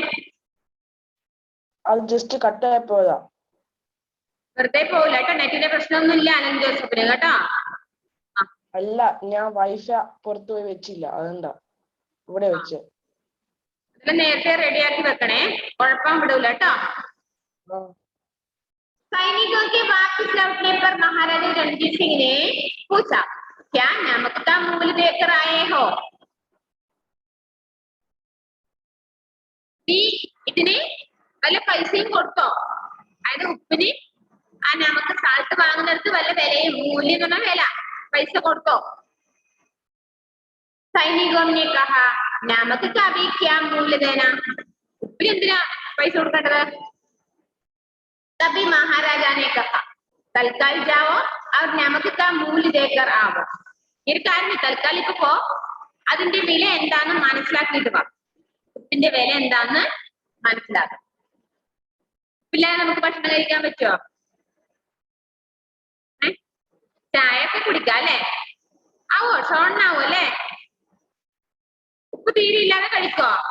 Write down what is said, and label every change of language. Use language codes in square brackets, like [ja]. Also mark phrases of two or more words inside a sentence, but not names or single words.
[ml] അത് ജസ്റ്റ് കട്ടായി പോയതാ. വെറുതെ പോവില്ല കേട്ടോ. നെറ്റിന്റെ പ്രശ്നമൊന്നും ഇല്ല അലൻ ജോസഫിന് കേട്ടോ. അല്ല, ഞാൻ വൈഫൈ പുറത്തു പോയി വെച്ചില്ല, അതെന്താ ഇവിടെ വെച്ച്. നേരത്തെ റെഡിയാക്കി വെക്കണേ, കുഴപ്പം വിടൂല കേട്ടോ. [hi] सैनिकों के वापस लौटने पर महाराजा रणजीत सिंह ने पूछा, क्या नमक का मूल देकर आए हो? [ml] ഇതിന് വല്ല പൈസയും കൊടുത്തോ? അതായത് ഉപ്പിന് ആ നമുക്ക് സാൾട്ട് വാങ്ങുന്നിടത്ത് വല്ല വിലയും മൂല്യം എന്ന് പറഞ്ഞ വില പൈസ കൊടുത്തോ? [hi] സൈനികോं ने कहा, नमक का भी क्या मूल्य देना? [ml] ഉപ്പിന് എന്തിനാ പൈസ കൊടുക്കേണ്ടത്? [hi] तभी महाराजा ने कहा, तत्काल जाओ और नमक का मूल्य देकर आओ. [ml] ഒരു കാര്യം, തൽക്കാലം ഇപ്പൊ പോ, അതിന്റെ വില എന്താന്ന് മനസ്സിലാക്കിയിട്ട് വാ. ഉപ്പിന്റെ വില എന്താന്ന് മനസ്സിലാക്കാം. ഉപ്പില്ലാതെ നമുക്ക് ഭക്ഷണം കഴിക്കാൻ പറ്റുമോ? ചായ ഒക്കെ കുടിക്കാം അല്ലെ? ആവോ? ഷോണിനാവോ അല്ലെ? ഉപ്പ് തീരെ ഇല്ലാതെ കഴിക്കോ?